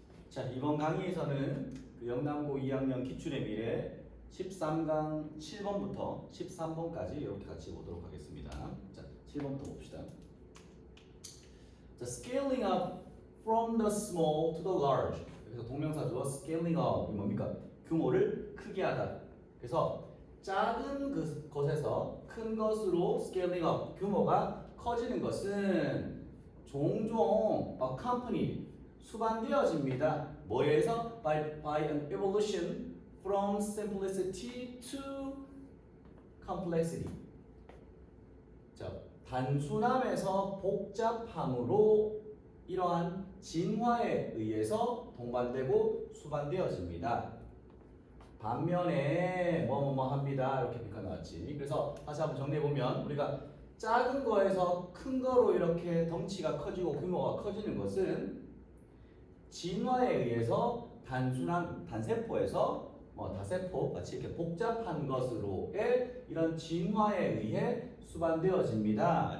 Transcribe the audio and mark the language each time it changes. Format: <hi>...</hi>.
<ko>자, 이번 강의에서는 그 영남고 2학년 기출의 미래 13강 7번부터 13번까지 이렇게 같이 보도록 하겠습니다. 자, 7번부터 봅시다.</ko> <en>자, scaling up from the small to the large.</en> <ko>그래서 동명사죠. scaling up 이 뭡니까? 규모를 크게 하다. 그래서 작은 것에서 큰 것으로 scaling up 규모가 커지는 것은 종종 accompanied 수반되어집니다. 뭐에서?</ko> <en>By an evolution from simplicity to complexity.</en> <ko>자, 단순함에서 복잡함으로 이러한 진화에 의해서 동반되고 수반되어집니다. 반면에 뭐뭐뭐 합니다. 이렇게 비가 나왔지. 그래서 다시 한번 정리해 보면 우리가 작은 거에서 큰 거로 이렇게 덩치가 커지고 규모가 커지는 것은 진화에 의해서 단순한 단세포에서 다세포 같이 이렇게 복잡한 것으로의 이런 진화에 의해 수반되어집니다.</ko>